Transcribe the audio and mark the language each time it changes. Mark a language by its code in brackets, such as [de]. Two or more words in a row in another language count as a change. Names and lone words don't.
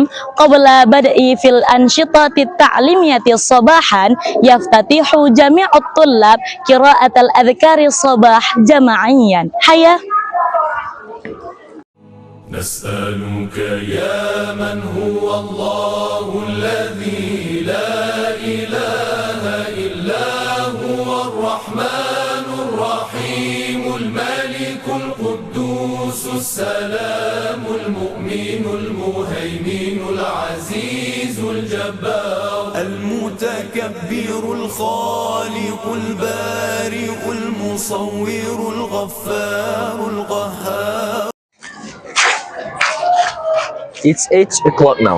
[ar] قبل بدء في الأنشطة تعليمية صباحا يفتتح جميع الطلاب قراءة الأذكار صباح جماعيا. Hayya نسألك يا من هو الله الذي لا إله إلا هو الرحمن الرحيم الملك القدوس السلام المؤمن المهيمن العزيز الجبار المتكبر الخالق البارئ المصور الغفار القهار. [en] It's 8 o'clock now.